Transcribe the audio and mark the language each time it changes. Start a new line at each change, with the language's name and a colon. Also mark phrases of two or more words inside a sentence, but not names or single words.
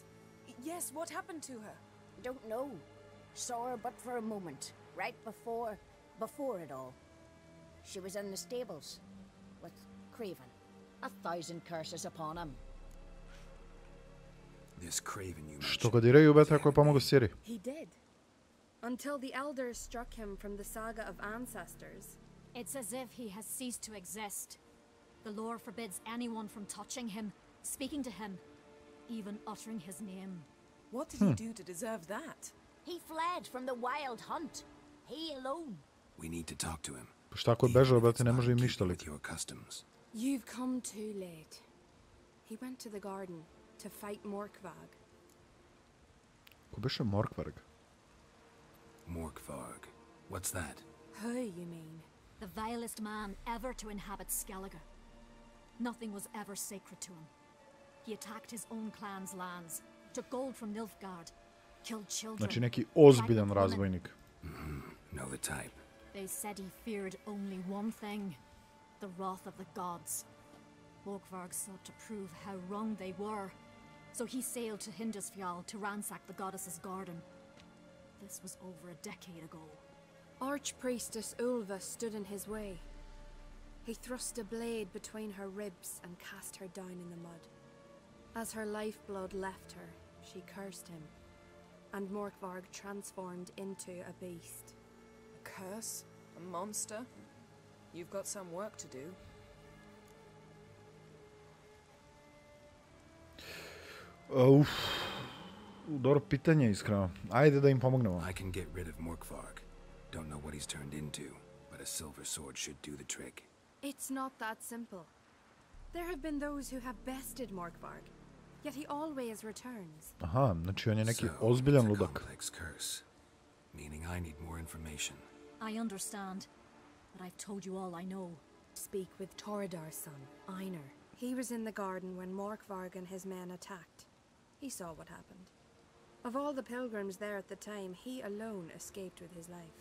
English: Yes, what happened to her? Don't know. Saw her but for a moment, right before it all. She was in the stables with Craven. 1,000 curses upon him. This Craven you mentioned.
Serbian: Što ga diraju ube tako je pomogao Siri.
English: He did. Until the elders struck him from the saga of ancestors. It's as if he has ceased to exist. The lore forbids anyone from touching him, speaking to him, even uttering his name. What did he do to deserve that? He fled from the wild hunt. He alone. We need to talk to him.
Serbian: Pa šta ako je bežao, brate, ne može im ništa
English: With liti. your customs. You've come too late. He went to the garden to fight Morkvag.
Serbian: Ko beše Morkvarg?
English: Morkvarg. What's that? Who, you mean? The vilest man ever to inhabit Skellige. Nothing was ever sacred to him. He attacked his own clan's lands, took gold from Nilfgaard, killed children.
Serbian: Znači neki ozbiljan razbojnik.
English: Know the type. They said he feared only one thing, the wrath of the gods. Morkvarg sought to prove how wrong they were, so he sailed to Hindisfjall to ransack the goddess's garden. This was over a decade ago. Archpriestess Ulva stood in his way. He thrust a blade between her ribs and cast her down in the mud. As her lifeblood left her, she cursed him, and Morkvarg transformed into a beast. A curse? A monster? You've got some work to do.
Serbian: Dobro pitanje, iskreno. Ajde da im pomognemo.
English: I can get rid of Morkvarg. Don't know what he's turned into, but a silver sword should do the trick. It's not that simple. There have been those who have bested Morkvarg, yet he always returns.
Serbian: Aha, znači on je neki
English: So,
Serbian: ozbiljan
English: it's a
Serbian: ludak.
English: complex curse, meaning I need more information. I understand, but I've told you all I know. Speak with Toradar's son, Einar. He was in the garden when Morkvarg and his men attacked. He saw what happened. Of all the pilgrims there at the time, he alone escaped with his life.